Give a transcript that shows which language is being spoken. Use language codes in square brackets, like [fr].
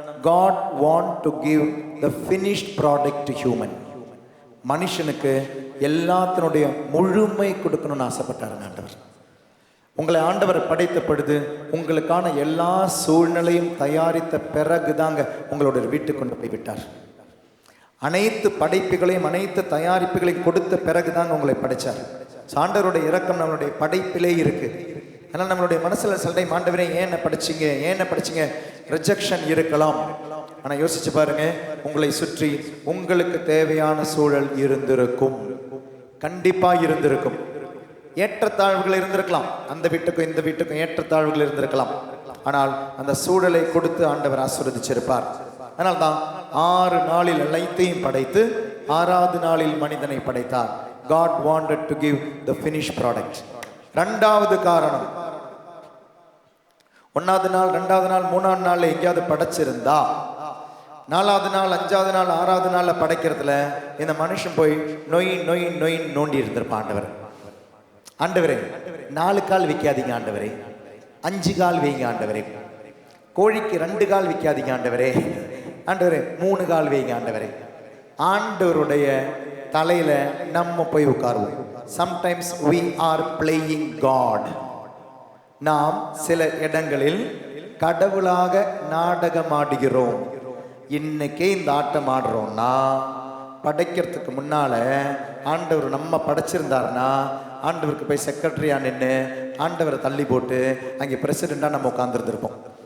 [en] God want to give the finished product to human. [ta] மனுஷனுக்கு எல்லாத்தினுடைய முழுமை கொடுக்கணும்னு ஆசைப்பட்டாருங்க ஆண்டவர். உங்களை ஆண்டவர் படைத்த பொழுது உங்களுக்கான எல்லா சூழ்நிலையும் தயாரித்த பிறகுதாங்க உங்களோட வீட்டுக்கு கொண்டு போய் விட்டார். அனைத்து படைப்புகளையும் அனைத்து தயாரிப்புகளையும் கொடுத்த பிறகுதாங்க உங்களை படைச்சார். ஆண்டவருடைய இரக்கம் நம்மளுடைய படைப்பிலே இருக்கு. அதனால் நம்மளுடைய மனசுல சில டைம் ஆண்டவரே ஏன் படிச்சீங்க ரிஜெக்ஷன் இருக்கலாம், ஆனா யோசிச்சு பாருங்க, உங்களை சுற்றி உங்களுக்கு தேவையான சூழல் இருந்திருக்கும், கண்டிப்பா இருந்திருக்கும். ஏற்றத்தாழ்வுகள் இருந்திருக்கலாம், அந்த வீட்டுக்கும் இந்த வீட்டுக்கும் ஏற்றத்தாழ்வுகள் இருந்திருக்கலாம். ஆனால் அந்த சூழலை கொடுத்து ஆண்டவர் ஆசீர்வதிச்சிருப்பார். அதனால்தான் 6 நாளில் அனைத்தையும் படைத்து 6வது நாளில் மனிதனை படைத்தார். [en] God wanted to give the finished product. [ta] இரண்டாவது காரணம், 1வது நாள் 2வது நாள் 3வது நாள்ல எங்கேயாவது படைச்சிருந்தா 4வது நாள் 5வது நாள் 6வது நாள்ல படைக்கிறதுல இந்த மனுஷன் போய் நொய் நொய் நொய் நோண்டி இருந்திருப்பான். ஆண்டவரே 4 கால் வைக்காதீங்க ஆண்டவரே, 5 கால் வைங்க ஆண்டவரே, கோழிக்கு 2 கால் வைக்காதீங்க ஆண்டவரே, ஆண்டவரே 3 கால் வைங்க ஆண்டவரே. ஆண்டவருடைய தலையில நம்ம போய் உட்காருவோம். [en] Sometimes we are playing God. [ta] நாம் சில இடங்களில் கடவுளாக நாடகம் ஆடுகிறோம். இன்னைக்கே இந்த ஆட்டம் ஆடுறோம்னா படைக்கிறதுக்கு முன்னால ஆண்டவர் நம்ம படைச்சிருந்தாருன்னா ஆண்டவருக்கு போய் செக்ரட்டரியா நின்று ஆண்டவரை தள்ளி போட்டு அங்கே பிரசிடெண்டா நம்ம உட்கார்ந்துருந்துருப்போம்.